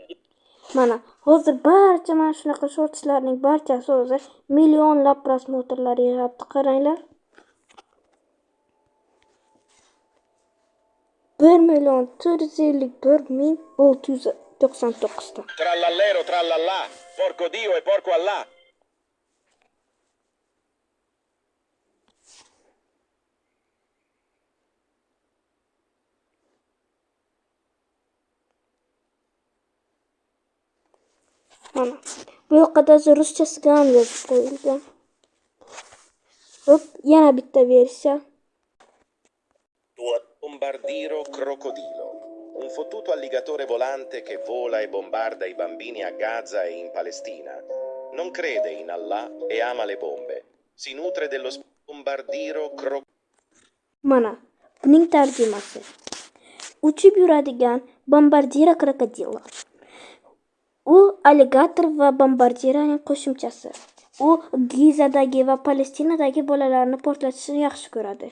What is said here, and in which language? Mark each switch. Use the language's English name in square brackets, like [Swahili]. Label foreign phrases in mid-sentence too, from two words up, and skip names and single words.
[Uzbek] Hozir barcha mana shunaqa shortslarning barchasi o'zi millionlab prosmotrlar yig'ibdi, qaranglar. 1,451,699 ta. [Italian] Trallallero trallallà, porco Dio e porco Allah. [Uzbek] Bu yoqda ruschasiga ham yozib qo'yilgan. Hop, yana bitta versiya. [Italian] Bombardiro crocodilo, un fottuto alligatore volante che vola e bombarda i bambini a Gaza e in Palestina. Non crede in Allah e ama le bombe. Si nutre dello bombardiro [Uzbek] Mana, buning tarjimasi. Uchib yuradigan bombardiro krokodilo. U alligator va bombardiraning qo'shimchasi. U Gizadagi va Palestinadagi bolalarni portlatishni yaxshi ko'radi.